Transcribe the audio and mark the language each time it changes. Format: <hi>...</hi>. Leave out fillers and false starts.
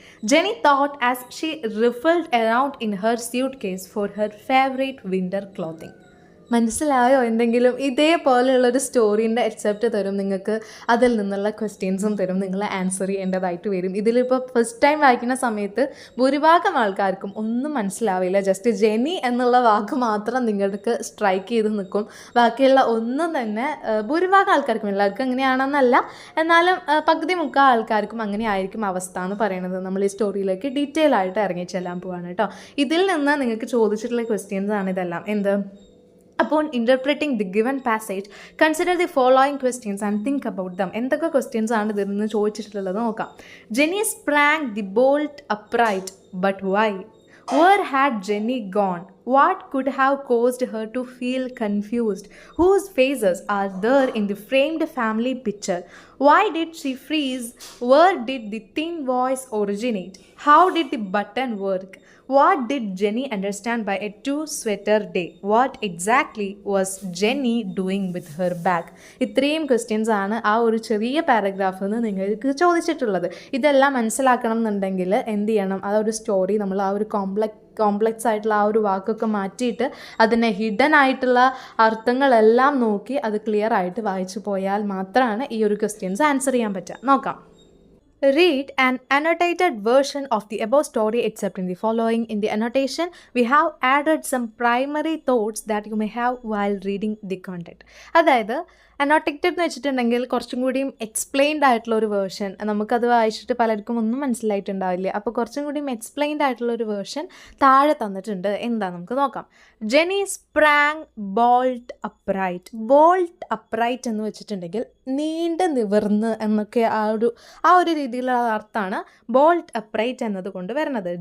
<en>Jenny thought as she riffled around in her suitcase for her favorite winter clothing.</en> <ml>മനസ്സിലായോ? എന്തെങ്കിലും ഇതേപോലെയുള്ളൊരു സ്റ്റോറീൻ്റെ except തരും നിങ്ങൾക്ക്, അതിൽ നിന്നുള്ള ക്വസ്റ്റ്യൻസും തരും, നിങ്ങൾ ആൻസർ ചെയ്യേണ്ടതായിട്ട് വരും. ഇതിലിപ്പോൾ ഫസ്റ്റ് ടൈം വായിക്കുന്ന സമയത്ത് ഭൂരിഭാഗം ആൾക്കാർക്കും ഒന്നും മനസ്സിലാവില്ല. ജസ്റ്റ് ജെനി എന്നുള്ള വാക്ക് മാത്രം നിങ്ങൾക്ക് സ്ട്രൈക്ക് ചെയ്ത് നിൽക്കും. ബാക്കിയുള്ള ഒന്നും തന്നെ ഭൂരിഭാഗം ആൾക്കാർക്കും, എല്ലാവർക്കും അങ്ങനെയാണെന്നല്ല, എന്നാലും പകുതി മുക്കാൽ ആൾക്കാർക്കും അങ്ങനെ ആയിരിക്കും അവസ്ഥ എന്ന് പറയുന്നത്. നമ്മൾ ഈ സ്റ്റോറിയിലേക്ക് ഡീറ്റെയിൽ ആയിട്ട് ഇറങ്ങി ചെല്ലാൻ പോവാണ് കേട്ടോ. ഇതിൽ നിന്ന് നിങ്ങൾക്ക് ചോദിച്ചിട്ടുള്ള ക്വസ്റ്റ്യൻസ് ആണ് ഇതെല്ലാം. എന്ത്?</ml> <en>Upon interpreting the given passage, consider the following questions and think about them.</en> <ml>എന്തൊക്കെ ക്വസ്റ്റ്യൻസ് ആണ് ഇതിൽ നിന്ന് ചോദിച്ചിട്ടുള്ളത് നോക്കാം.</ml> <en>Jenny sprang the bolt upright, but why? Where had Jenny gone? What could have caused her to feel confused? Whose faces are there in the framed family picture? Why did she freeze? Where did the thin voice originate? How did the button work? What did Jenny understand by a two-sweater day? What exactly was Jenny doing with her bag?</en> <ml>ഇത്രയും questions ആണ് ആ ഒരു ചെറിയ പാരഗ്രാഫിൽ നിന്ന് നിങ്ങൾക്ക് ചോദിച്ചിട്ടുള്ളത്. ഇതെല്ലാം മനസ്സിലാക്കണം എന്നുണ്ടെങ്കിൽ എന്ത് ചെയ്യണം, ആ ഒരു സ്റ്റോറി നമ്മൾ ആ ഒരു കോംപ്ലക്സ് ആയിട്ടുള്ള ആ ഒരു വാക്കൊക്കെ മാറ്റിയിട്ട് അതിനെ ഹിഡൻ ആയിട്ടുള്ള അർത്ഥങ്ങളെല്ലാം നോക്കി അത് ക്ലിയർ ആയിട്ട് വായിച്ചു പോയാൽ മാത്രമാണ് ഈ ഒരു ക്വസ്റ്റ്യൻസ് ആൻസർ ചെയ്യാൻ പറ്റുക. നോക്കാം.</ml> <en>Read an annotated version of the above story except in the following. In the annotation, we have added some primary thoughts that you may have while reading the content.</en> <ml>അതായത് annotated എന്ന് വെച്ചിട്ടുണ്ടെങ്കിൽ കുറച്ചും കൂടിയും explained ആയിട്ടുള്ള ഒരു version, നമുക്കത് വായിച്ചിട്ട് പലർക്കും ഒന്നും മനസ്സിലായിട്ടുണ്ടാവില്ല. അപ്പോൾ കുറച്ചും കൂടിയും എക്സ്പ്ലെയിൻഡ് ആയിട്ടുള്ള ഒരു വേർഷൻ താഴെ തന്നിട്ടുണ്ട്. എന്താ നമുക്ക് നോക്കാം.</ml> <en>Jenny sprang bolt upright.</en> <ml>Bolt upright എന്ന് വെച്ചിട്ടുണ്ടെങ്കിൽ നീണ്ട് നിവർന്ന് എന്നൊക്കെ ആ ഒരു രീതിയിലുള്ള അർത്ഥമാണ് ബോൾട്ട് അപ്രൈറ്റ് എന്നതുകൊണ്ട് വരുന്നത്.</ml>